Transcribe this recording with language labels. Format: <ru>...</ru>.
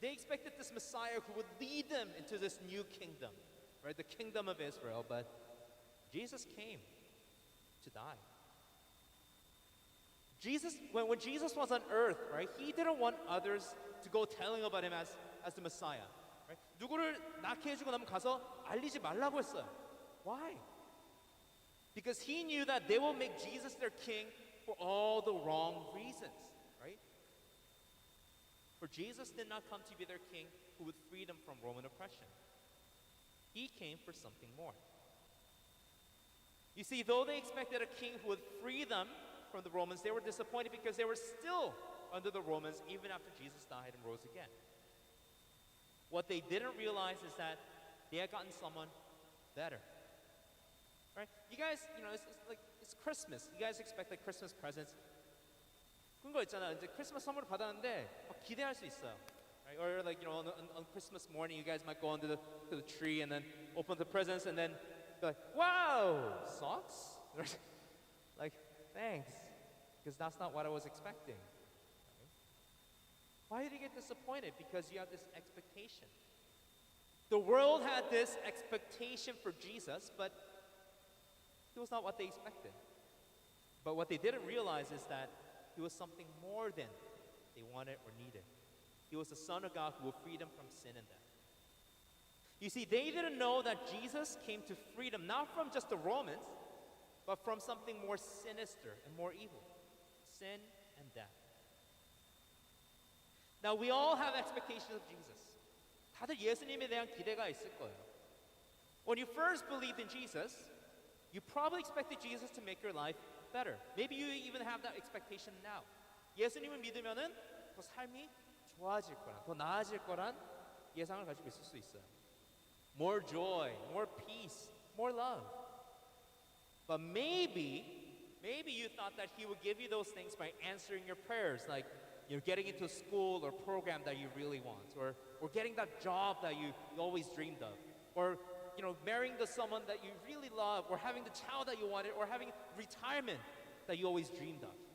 <en>They expected this Messiah who would lead them into this new kingdom, right? The kingdom of Israel, but Jesus came to die. When Jesus was on earth, right, he didn't want others to go telling about him as the Messiah. Right?</en> <ko>누구를 낳게 해주고 나면 가서 알리지 말라고 했어요.</ko> <en>Why? Because he knew that they will make Jesus their king for all the wrong reasons, right? For Jesus did not come to be their king who would free them from Roman oppression. He came for something more. You see, though they expected a king who would free them from the Romans, they were disappointed because they were still under the Romans even after Jesus died and rose again. What they didn't realize is that they had gotten someone better. Right? You guys, it's like it's Christmas. You guys expect like Christmas presents.</en> <ko>그런 거 있잖아. 이제 크리스마스 선물을 받았는데 막 기대할 수 있어요.</ko> <en>Right? Or like on Christmas morning, you guys might go under to the tree and then open the presents and then be like, "Wow, socks!" Like, thanks, because that's not what I was expecting. Right? Why did you get disappointed? Because you have this expectation. The world had this expectation for Jesus, but it was not what they expected. But what they didn't realize is that he was something more than they wanted or needed. He was the Son of God who will free them from sin and death. You see, they didn't know that Jesus came to free them, not from just the Romans, but from something more sinister and more evil, sin and death. Now, we all have expectations of Jesus.</en> <ko>다들 예수님에 대한 기대가 있을 거예요.</ko> <en>When you first believed in Jesus, you probably expected Jesus to make your life better. Maybe you even have that expectation now.</en> <ko>예수님을 믿으면은 더 삶이 좋아질 거란, 더 나아질 거란 예상을 가지고 있을 수 있어요.</ko> <en>More joy, more peace, more love. But maybe you thought that he would give you those things by answering your prayers, like getting into a school or program that you really want, or getting that job that you always dreamed of, or marrying the someone that you really love, or having the child that you wanted, or having retirement that you always dreamed of.</en>